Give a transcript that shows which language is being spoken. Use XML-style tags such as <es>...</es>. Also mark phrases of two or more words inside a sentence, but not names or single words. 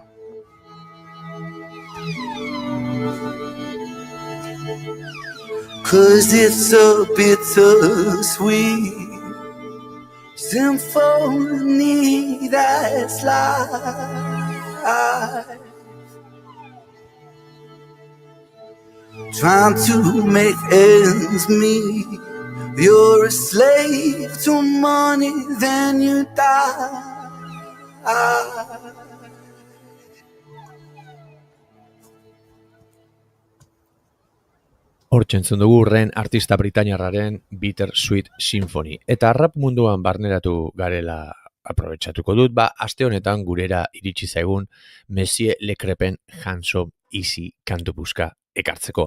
<en>Cause it's a bittersweet symphony that's life. Trying to make ends meet. You're a slave to money, then you die.</en> <eu>Hortxe entzun dugu Ren artista britainiarraren Bittersweet Symphony. Eta rap munduan barneratu garela aprobetxatuko dut, aste honetan gurera iritsi zaigun Monsieur Lecrepen Handsome Easy kantu puska ekartzeko.</eu>